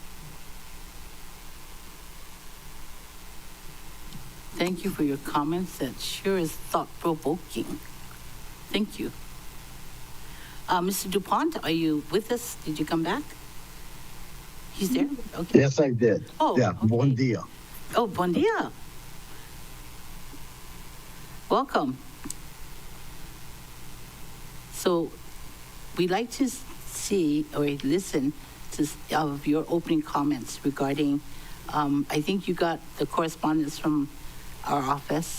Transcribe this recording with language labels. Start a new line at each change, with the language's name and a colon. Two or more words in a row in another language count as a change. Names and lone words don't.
English: Thank you for your comments. That sure is thought-provoking. Thank you. Mr. DuPont, are you with us? Did you come back? He's there? Okay. Yes, I did. Oh, yeah. okay.
Papiamento: Bon dia. Oh, bon dia.
English: Welcome. So we'd like to see or listen to of your opening comments regarding, I think you got the correspondence from our office.